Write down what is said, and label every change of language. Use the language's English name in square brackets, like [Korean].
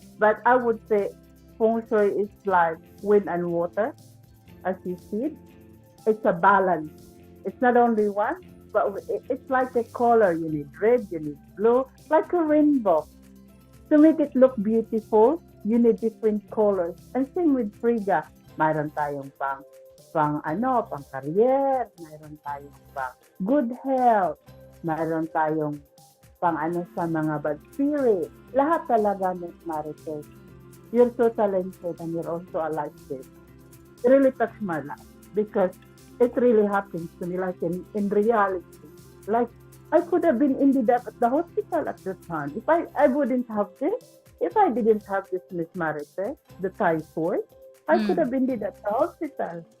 [English] But I would say feng shui is like wind and water, as you see. It's a balance. It's not only one, but it's like a color. You need red, you need blue, like a rainbow. To make it look beautiful, you need different colors. And same with FRIGGA. [Filipino] Mayroon tayong pang career, mayroon tayong pang good health, mayroon tayong pang sa mga bad spirit. Lahat talaga, Ms. Marites. [English] You're so talented and you're also a life giver. It really touched my life because it really happens to me like in reality. Like I could have been ended up at the hospital at the time. If I wouldn't have this, if I didn't have this, Miss Marites, the typhoid, I could have ended at the hospital.